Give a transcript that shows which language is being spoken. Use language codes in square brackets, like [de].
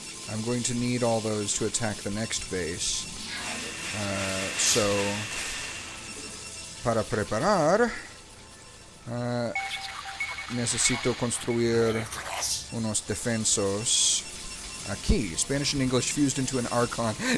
[en] I'm going to need all those to attack the next base. [es] So, para preparar, necesito construir unos defensos aquí. [en] Spanish and English fused into an Archon.